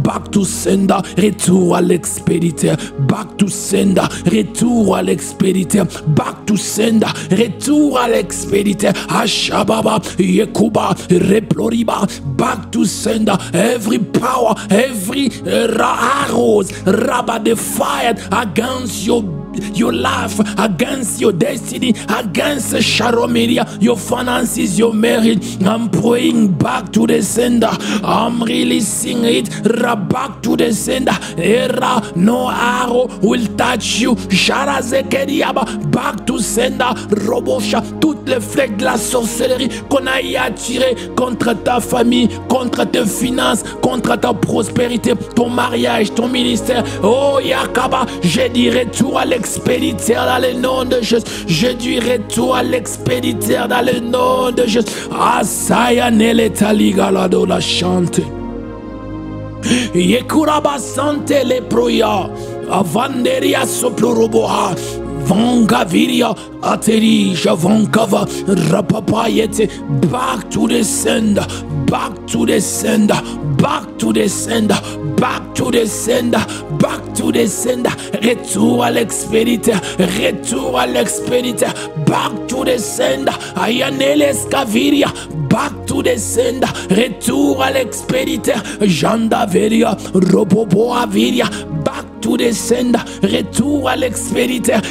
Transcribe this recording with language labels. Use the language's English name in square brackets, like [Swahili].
[English] Back to sender, [French] retour à l'expéditeur. [English] Back to sender, retour à l'expéditeur. Back to sender, [French] retour à l'expéditeur. Ashababa, Yekuba, Reploriba, [English] back to sender. Every power, every arrows, Rabba defied against your life, against your destiny, against Sharomeria, your finances, your marriage. I'm praying back to the sender. I'm releasing it. Back to the sender. Era, no arrow will touch you. Sharazekeriaba, back to sender. [French] Robosha, toutes les flèches de la sorcellerie qu'on a y attiré contre ta famille, contre tes finances, contre ta prospérité, ton mariage, ton ministère. Oh Yakaba, je dis retour à l'expéditeur dans le nom de Jésus. Je dis retour à l'expéditeur dans le nom de Jésus. Asaya nele taligalado la chante. Yekuraba sante le proya. Avanderia soploroboha. Vangaviria Aterija Vankava Rapapayete. [English] Back to the sender, back to the sender, back to the sender, back to the sender, back to the sender. [French] Retour à l'expéditeur, retour à l'expéditeur. [English] Back to the sender. Ayaneles Kaviria. Back to the sender, [French] retour à l'expéditeur. Jandaveria Robobo Aviria. [English] Back to the sender, [French] retour à l'expéditeur.